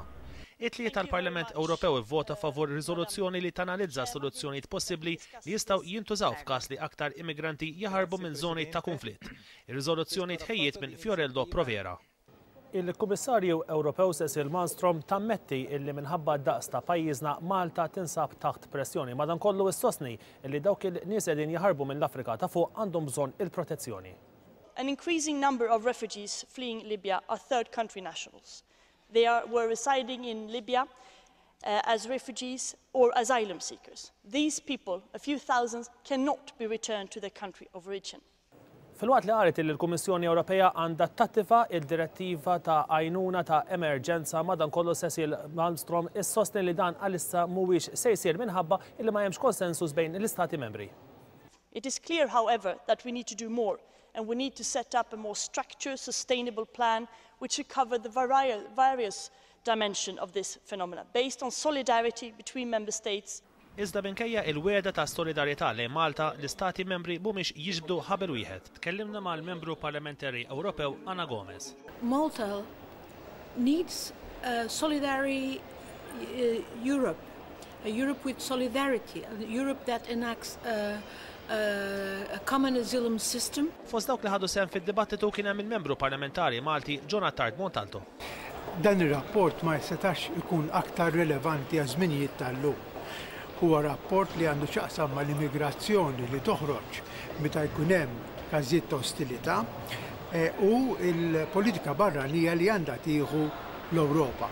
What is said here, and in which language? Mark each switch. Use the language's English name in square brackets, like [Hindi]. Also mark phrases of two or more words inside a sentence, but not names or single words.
[Maltese] It-tliet tal-Parlament Ewropew ivvota favur riżoluzzjoni li tanalizza soluzzjonijiet possibbli li jistgħu jintużaw f'każ li aktar immigranti jaħarbu minn żoni ta' konflitt. Ir-riżoluzzjoni tħejjiet minn Fiorello Provera. Il-Kummissarju Ewropew Cecilia Malmström tammetti illi minħabba d-daqs ta' pajjiżna Malta tinsab taħt pressjoni, madankollu issostni illi dawk il-nies qegħdin jaħarbu mill-Afrika ta' fuq għandhom bżonn il-protezzjoni. [English] An increasing number of refugees fleeing Libya are third country nationals. They were residing in Libya as refugees or asylum seekers. These people, a few thousands, cannot be returned to their country of origin. [Maltese] Fil-waqt li qalet li l-Kummissjoni Ewropea għandha tattifa il-direttiva ta' għajnuna ta' emerġenza, madankollu Cecilia Malmström issostni li dan għalissa mhuwiex se jsir minħabba illi ma hemmx konsensus bejn l-Istati membri. [English] It is clear, however, that we need to do more, and we need to set up a more structured, sustainable plan which should cover the various dimensions of this phenomenon, based on solidarity between member states. [Maltese] Iżda minkejja il-wiegħda ta' solidarjetà lejn Malta, l-Istati membri mhumiex jiġbdu ħabel wieħed. Tkellimna mal-membru parlamentari Ewropew Anna Gomez. [English] Malta needs a solidary Europe, a Europe with solidarity, a Europe that enacts a common asylum system. [Maltese] Fost dawk li ħadu sehem fid-dibattitu kien hemm il-membru parlamentari Malti Jonathan Montalto. Dan ir-rapport ma jisetax ikun aktar rilevanti għal żminijiet tal-lum. Huwa rapport li għandu x'aqsam mal-immigrazzjoni li toħroġ meta jkun hemm każijiet ta' ostilità u l-politika barranija li għandha tieħu l-Ewropa.